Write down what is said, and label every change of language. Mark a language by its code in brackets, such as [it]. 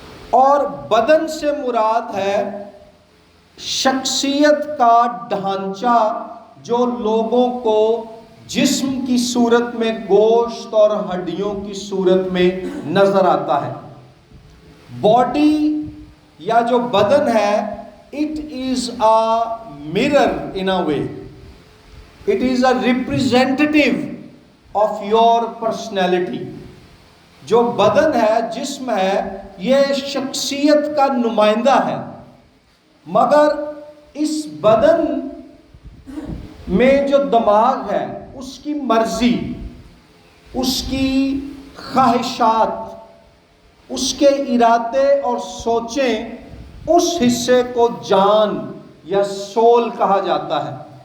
[ur] اور بدن سے مراد ہے شخصیت کا ڈھانچہ جو لوگوں کو جسم کی صورت میں گوشت اور ہڈیوں کی صورت میں نظر آتا ہے. باڈی یا جو بدن ہے، [en] It is a mirror in a way. It is a representative of your personality. [ur] جو بدن ہے، جسم ہے، یہ شخصیت کا نمائندہ ہے. مگر اس بدن میں جو دماغ ہے، اس کی مرضی، اس کی خواہشات، اس کے ارادے اور سوچیں، اس حصے کو جان یا سول کہا جاتا ہے.